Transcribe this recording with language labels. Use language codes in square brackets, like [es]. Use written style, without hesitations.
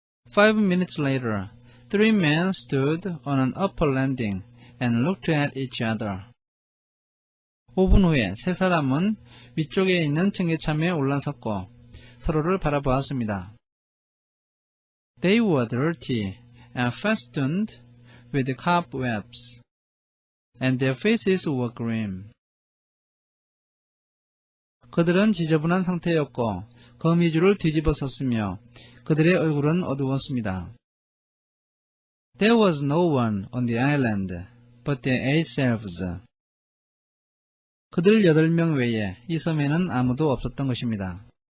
[en] 5 minutes later, 3 men stood on an upper landing and looked at each other. [ko] 5분 후에 세 사람은 위쪽에 있는 청계참에 올라섰고 서로를 바라보았습니다. [en] They were dirty and festooned with cobwebs, and their faces were grim. [ko] 그들은 지저분한 상태였고 거미줄을 뒤집어 썼으며 그들의 얼굴은 어두웠습니다. [en] There was no one on the island but their 8 selves. [ko] 그들 8명 외에 이 섬에는 아무도 없었던 것입니다.